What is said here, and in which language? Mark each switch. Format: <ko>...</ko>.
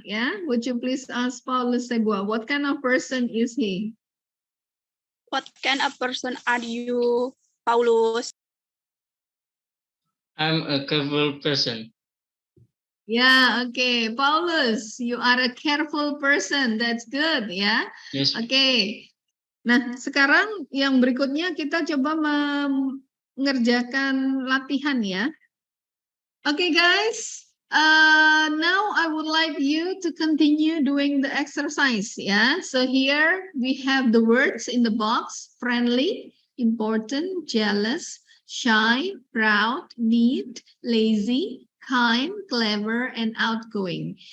<en>Yeah, would you please ask Paulus Sebua? What kind of person is he? What kind of person are you, Paulus? I'm a careful person. Yeah, okay. Paulus, you are a careful person. That's good, ya. Yes. Okay.</en> <id>Nah, sekarang yang berikutnya kita coba mengerjakan latihan ya.</id> <en>Okay, guys. Now I would like you to continue doing the exercise. Yeah. So here we have the words in the box: friendly, important, jealous, shy, proud, neat, lazy, kind, clever, and outgoing.</en>